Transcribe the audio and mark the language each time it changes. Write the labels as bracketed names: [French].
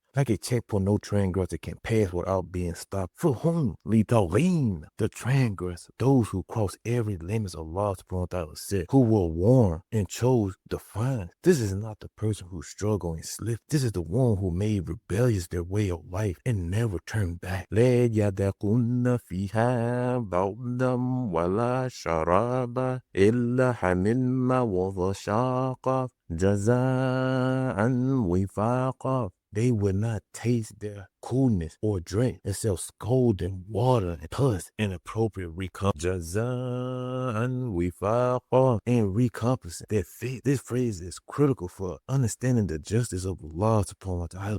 [English] Like a checkpoint no transgressor can pass without being stopped. For whom? Lidaween, the transgressor, those who cross every limit of Allah subhanahu wa ta'ala said, who were warned and chose defiance. This is not the person who struggled and slipped. This is the one who made rebellious their way of life and never turned back. [Arabic] لا يذوقون فيها بردا ولا شرابا إلا حميما وغساقا جزاء وفاقا. [English] They would not taste their coolness or drink except scalding water and pus and appropriate recompense. Jazaan wifaqa, and recompense that fit. This phrase is critical for understanding the justice of Allah subhanahu wa ta'ala.